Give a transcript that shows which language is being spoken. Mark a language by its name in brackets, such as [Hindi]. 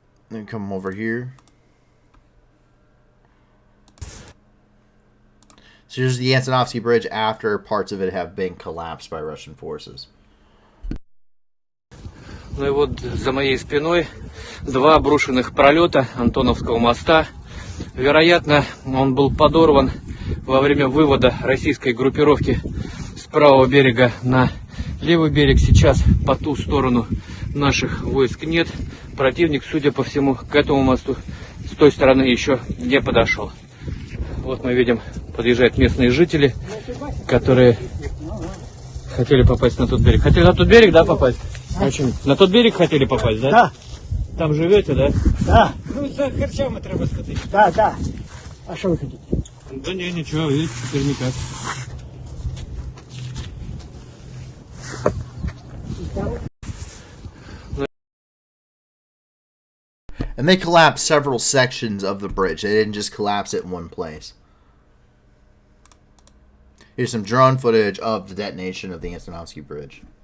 [English] Then come over here. So here's the Yasenovsky Bridge after parts of it have been collapsed by Russian forces. [Russian] Ну и вот за моей спиной два обрушенных пролета Антоновского моста. Вероятно, он был подорван во время вывода российской группировки с правого берега на левый берег. Сейчас по ту сторону наших войск нет. Противник, судя по всему, к этому мосту с той стороны еще не подошел. Вот мы видим, подъезжают местные жители, которые хотели попасть на тот берег. Хотели на тот берег, да, попасть? Очень. На тот берег хотели попасть, да? Да. Там живете, да? Да. Ну, за Херсоном треба сходить. Да, да. А що ви хотите? Да не, ничего, видите, теперь никак. [English] And they collapsed several sections of the bridge. They didn't just collapse it in one place. Here's some drone footage of the detonation of the Antonovsky Bridge.